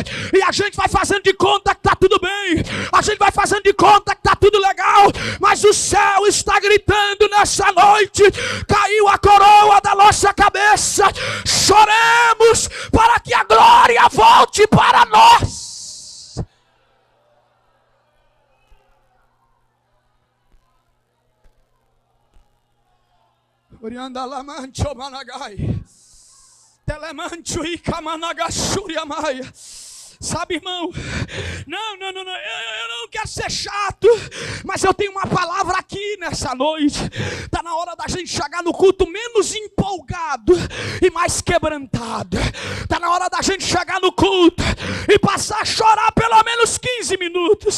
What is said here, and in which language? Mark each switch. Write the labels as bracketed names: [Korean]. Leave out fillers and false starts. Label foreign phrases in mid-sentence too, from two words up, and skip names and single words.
[Portuguese] E a gente vai fazendo de conta que está tudo bem, a gente vai fazendo de conta que está tudo legal, mas o céu está gritando nessa noite: caiu a coroa da nossa cabeça. Choremos para que a glória volte para nós. Orianda lamancho managai, telemancho e kamanagashuri maia. Sabe, irmão, eu não quero ser chato, mas eu tenho uma palavra aqui nessa noite. Está na hora da gente chegar no culto menos empolgado e mais quebrantado. Está na hora da gente chegar no culto e passar a chorar pelo menos 15 minutos.